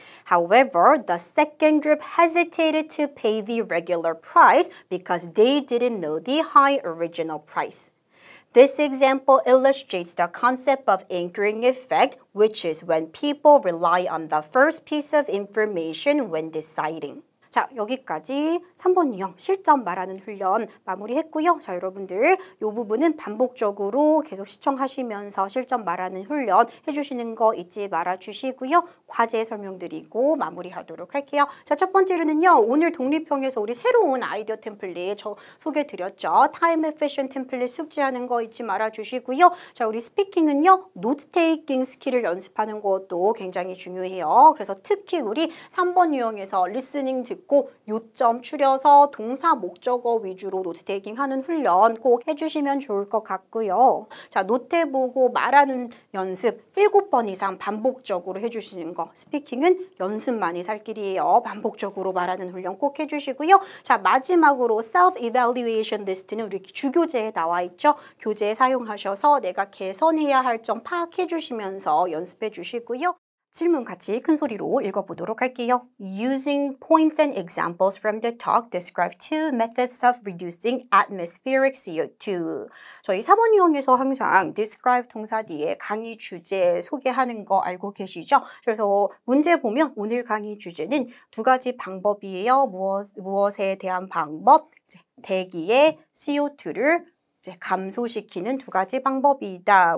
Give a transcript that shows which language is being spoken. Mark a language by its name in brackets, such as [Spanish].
[English] However, the second group hesitated to pay the regular price because they didn't know the high original price. This example illustrates the concept of anchoring effect, which is when people rely on the first piece of information when deciding. [Korean] 자, 여기까지 3번 유형 실전 말하는 훈련 마무리했고요. 자, 여러분들 이 부분은 반복적으로 계속 시청하시면서 실전 말하는 훈련 해주시는 거 잊지 말아주시고요. 과제 설명드리고 마무리하도록 할게요. 자, 첫 번째로는요. 오늘 독립형에서 우리 새로운 아이디어 템플릿 저 소개드렸죠. 타임 에피션 템플릿 숙지하는 거 잊지 말아주시고요. 자, 우리 스피킹은요. 노트 테이킹 스킬을 연습하는 것도 굉장히 중요해요. 그래서 특히 우리 3번 유형에서 리스닝 듣고 요점 추려서 동사 목적어 위주로 노트 테이킹 하는 훈련 꼭 해주시면 좋을 것 같고요. 자, 노트 보고 말하는 연습 7번 이상 반복적으로 해주시는 거. 스피킹은 연습만이 살 길이에요. 반복적으로 말하는 훈련 꼭 해주시고요. 자, 마지막으로 self-evaluation 리스트는 우리 주교재에 나와 있죠. 교재 사용하셔서 내가 개선해야 할 점 파악해 주시면서 연습해 주시고요. 질문 같이 큰 소리로 읽어보도록 할게요. [English] Using points and examples from the talk, describe two methods of reducing atmospheric CO2. [Korean] 저희 4번 유형에서 항상 describe 동사 뒤에 강의 주제 소개하는 거 알고 계시죠? 그래서 문제 보면 오늘 강의 주제는 두 가지 방법이에요. 무엇에 대한 방법? 대기의 CO2를 감소시키는 두 가지 방법이다.